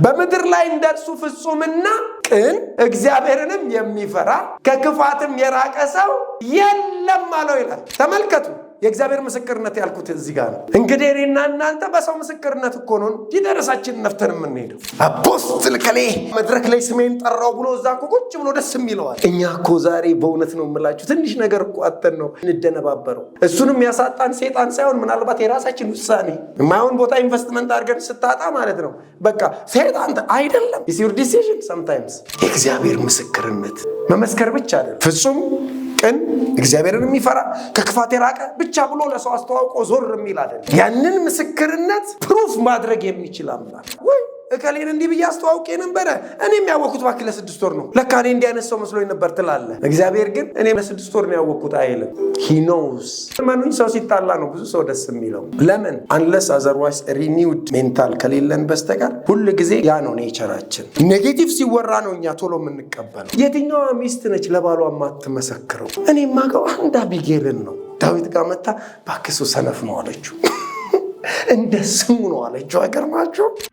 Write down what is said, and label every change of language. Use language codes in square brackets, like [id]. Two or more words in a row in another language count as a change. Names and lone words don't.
[am] በምድር ላይ እንደርሱ ፍጹምና ቅን እግዚአብሔርንም የሚፈራ ከክፋትም የራቀ ሰው የለም አለው ይላል። ተመልከቱ የእግዚአብሔር ምስክርነት ያልኩት እዚህ ጋር ነው። እንግዲህ እኔና እናንተ በሰው ምስክርነት እኮ ነው ደረሳችን ነፍተን የምንሄደው። አፖስትል ከሌ መድረክ ላይ ስሜን ጠራው ብሎ እዛ እኮ ቁጭ ብሎ ደስ የሚለዋል። እኛ እኮ ዛሬ በእውነት ነው የምላችሁ ትንሽ ነገር እኮ አተን ነው እንደነባበረው። እሱንም ያሳጣን ሰይጣን ሳይሆን ምናልባት የራሳችን ውሳኔ የማይሆን ቦታ ኢንቨስትመንት አድርገን ስታጣ ማለት ነው። በቃ ሰይጣን አይደለም [en] it's your decision sometimes። [am] የእግዚአብሔር ምስክርነት መመስከር ብቻ አይደለም። ፍጹም ቅን እግዚአብሔርን የሚፈራ ከክፋት የራቀ ብቻ ብሎ ለሰው አስተዋውቆ ዞር የሚል አይደለም። ያንን ምስክርነት ፕሩፍ ማድረግ የሚችል አምላክ ወይ እከሌን እንዲህ ብዬ አስተዋውቄ ነበረ እኔም ያወቅኩት ባክ ለ6 ወር ነው ለካ እኔ እንዲህ አይነት ሰው መስሎኝ ነበር ትላለህ። እግዚአብሔር ግን እኔ ለ6 ወር ነው ያወቅኩት አይልም። [en] he knows። [am] ማንኛውም ሰው ሲጣላ ነው ብዙ ሰው ደስ የሚለው። ለምን [en] unless otherwise renewed mental [am] ከሌለን በስተቀር ሁሉ ጊዜ ያ ነው ኔቸራችን። ኔጌቲቭ ሲወራ ነው እኛ ቶሎ የምንቀበለው። የትኛዋ ሚስት ነች ለባሏ የማትመሰክረው? እኔ ማገው አንድ አቢጌልን ነው። ዳዊት ጋር መጣ ባክሱ ሰነፍ ነው አለችው። እንደ ስሙ ነው አለችው። አይገርማችሁ?